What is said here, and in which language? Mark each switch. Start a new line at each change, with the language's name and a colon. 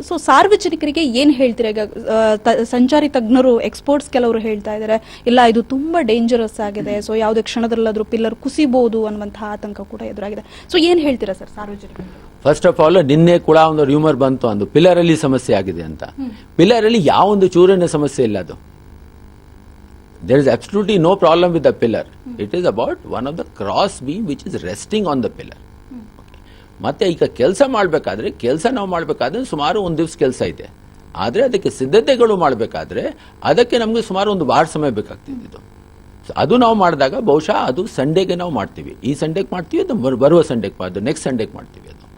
Kannada: So ಸಾರ್ವಜನಿಕರಿಗೆ ಏನ್ ಹೇಳ್ತೀರಾ? ಈಗ ಸಂಚಾರಿ ತಜ್ಞರು, ಎಕ್ಸ್ಪರ್ಟ್ಸ್ ಕೆಲವರು ಹೇಳ್ತಾ ಇದ್ದಾರೆ ಇಲ್ಲ ಇದು ತುಂಬಾ ಡೇಂಜರಸ್ ಆಗಿದೆ, ಸೊ ಯಾವುದೇ ಕ್ಷಣದಲ್ಲಾದ್ರೂ ಪಿಲ್ಲರ್ ಕುಸಿಬಹುದು ಅನ್ನುವಂತಹ ಆತಂಕ ಕೂಡ ಎದುರಾಗಿದೆ. ಸೊ ಏನ್ ಹೇಳ್ತೀರಾ ಸರ್ ಸಾರ್ವಜನಿಕರಿಗೆ?
English: first of all
Kannada: ನಿನ್ನೆ ಕೂಡ ಒಂದು ರೂಮರ್ ಬಂತು, ಒಂದು ಪಿಲ್ಲರ್ ಅಲ್ಲಿ ಸಮಸ್ಯೆ ಆಗಿದೆ ಅಂತ. ಪಿಲ್ಲರ್ ಅಲ್ಲಿ ಯಾವ ಒಂದು ಚೂರಿನ ಸಮಸ್ಯೆ ಇಲ್ಲ.
English: ಅದು there is absolutely no problem with the pillar. It is about one of the cross beam which is resting on the pillar. Okay.
Kannada: ಮತ್ತೆ ಈಗ ಕೆಲಸ ಮಾಡಬೇಕಾದ್ರೆ ನಾವು ಮಾಡಬೇಕಾದ್ರೆ ಸುಮಾರು ಒಂದು ದಿವಸ ಕೆಲಸ ಇದೆ. ಆದರೆ ಅದಕ್ಕೆ ಸಿದ್ಧತೆಗಳು ಮಾಡಬೇಕಾದ್ರೆ ಅದಕ್ಕೆ ನಮಗೆ ಸುಮಾರು ಒಂದು ವಾರ ಸಮಯ ಬೇಕಾಗ್ತಿದ್ದು. ಅದು ನಾವು ಮಾಡಿದಾಗ ಬಹುಶಃ ಅದು ಸಂಡೇಗೆ ನಾವು ಮಾಡ್ತೀವಿ. ಈ ಸಂಡೇಗೆ ಮಾಡ್ತೀವಿ, ಅದು ಬರುವ ಸಂಡೇಗೆ ಅದು ನೆಕ್ಸ್ಟ್ ಸಂಡೇಗೆ ಮಾಡ್ತೀವಿ.